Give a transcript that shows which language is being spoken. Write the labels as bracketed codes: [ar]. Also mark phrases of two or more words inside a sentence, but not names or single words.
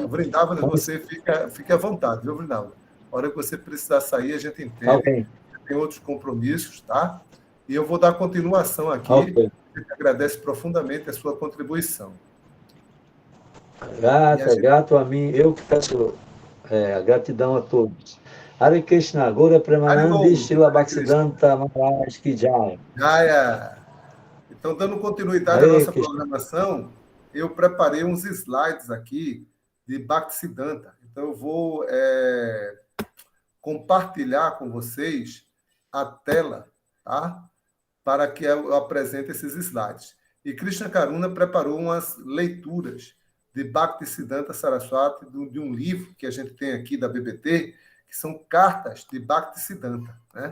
[pt] Vrindavan, você fique à vontade, viu, Vrindavan? A hora que você precisar sair, a gente entende. Okay. Tem outros compromissos, tá? E eu vou dar continuação aqui. Okay. A gente agradece profundamente a sua contribuição. Grato a mim. Eu que peço gratidão a todos. Hare Krishna, Gora Premanandi, Srila Bhaktisiddhanta Maharaj [hi] की जय. [pt] Jaya. Então, dando continuidade à nossa programação, eu preparei uns slides aqui de Bhaktisiddhanta. Então, eu vou compartilhar com vocês a tela, tá? Para que eu apresente esses slides. E Krishna Karuna preparou umas leituras de Bhaktisiddhanta Saraswati, de um livro que a gente tem aqui da BBT, que são cartas de Bhaktisiddhanta, né?